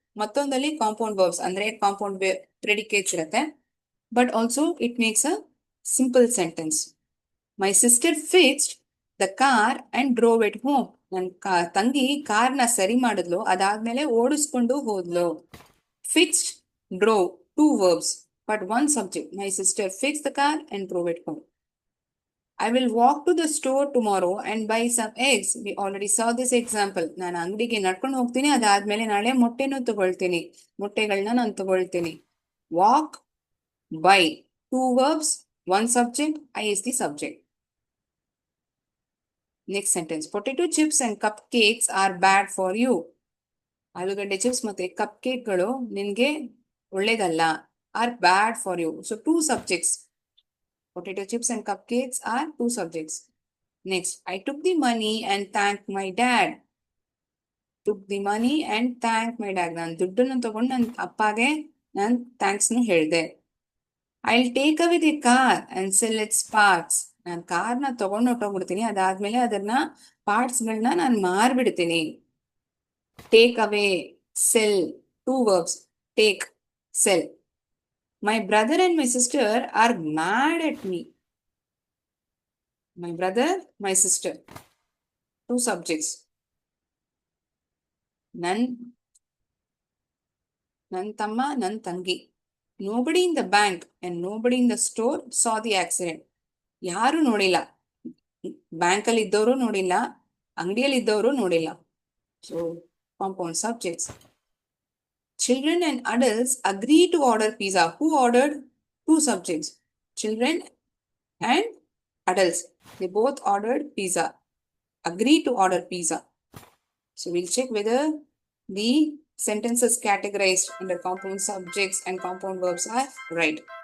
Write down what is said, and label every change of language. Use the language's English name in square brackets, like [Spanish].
[Kannada] ಮತ್ತೊಂದಲ್ಲಿ compound verbs ಅಂದ್ರೆ compound ಪ್ರೆಡಿಕೇಟ್ಸ್ ಇರುತ್ತೆ. [English] But also it makes a simple sentence. My sister fixed the car and drove it home. [Kannada] ನನ್ ತಂಗಿ ಕಾರ್ನ ಸರಿ ಮಾಡಿದ್ಲು, ಅದಾದ್ಮೇಲೆ ಓಡಿಸ್ಕೊಂಡು ಹೋದ್ಲು. [English] Fixed, drove, 2 verbs but 1 subject. My sister fixed the car and drove it home. I will walk to the store tomorrow and buy some eggs. We already saw this example. [Kannada] ನಾನು ಅಂಗಡಿಗೆ ನಡ್ಕೊಂಡು ಹೋಗ್ತೀನಿ, ಅದಾದ್ಮೇಲೆ ನಾಳೆ ಮೊಟ್ಟೆನೂ ತಗೊಳ್ತೀನಿ, ಮೊಟ್ಟೆಗಳನ್ನ ನಾನು ತಗೊಳ್ತೀನಿ. [English] Walk, buy, 2 verbs, 1 subject. I is the subject. Next sentence. Potato chips and cupcakes are bad for you. [Kannada] ಆಲೂಗಡ್ಡೆ ಚಿಪ್ಸ್ ಮತ್ತೆ ಕಪ್ ಕೇಕ್ಗಳು ನಿನ್ಗೆ ಒಳ್ಳೇದಲ್ಲ. [English] Are bad for you. So 2 subjects. Potato chips and cupcakes are 2 subjects. Next, I took the money and thanked my dad. Took the money and thanked my dad. [Kannada] ನಾನು ದುಡ್ಡನ್ನು ತಗೊಂಡು ನನ್ನ ಅಪ್ಪಗೆ ನಾನು ಥ್ಯಾಂಕ್ಸ್ ನು ಹೇಳಿದೆ. [English] I'll take away the car and sell its parts. [Kannada] ನಾನು ಕಾರ್ನ ತಗೊಂಡು ಹೊಟ್ಟೋಗ್ಬಿಡ್ತೀನಿ, ಅದಾದ್ಮೇಲೆ ಅದನ್ನ ಪಾರ್ಟ್ಸ್ಗಳನ್ನ ನಾನು ಮಾರ್ಬಿಡ್ತೀನಿ. [English] Take away, sell, 2 verbs. Take, sell. My brother and my sister are mad at me. My brother, my sister, 2 subjects. [Kannada] ನನ್ ತಮ್ಮ, ನನ್ ತಂಗಿ. [English] Nobody in the bank and nobody in the store saw the accident. [Kannada] ಯಾರು ನೋಡಿಲ್ಲ, bank ಅಲ್ಲಿ ಇದ್ದವರು ನೋಡಿಲ್ಲ, ಅಂಗಡಿಯಲ್ಲಿ ಇದ್ದವರು ನೋಡಿಲ್ಲ. [English] So compound subjects. Children and adults agree to order pizza. Who ordered? 2 subjects. Children and adults, they both ordered pizza. Agree to order pizza. So we'll check whether the sentences categorized under compound subjects and compound verbs are right.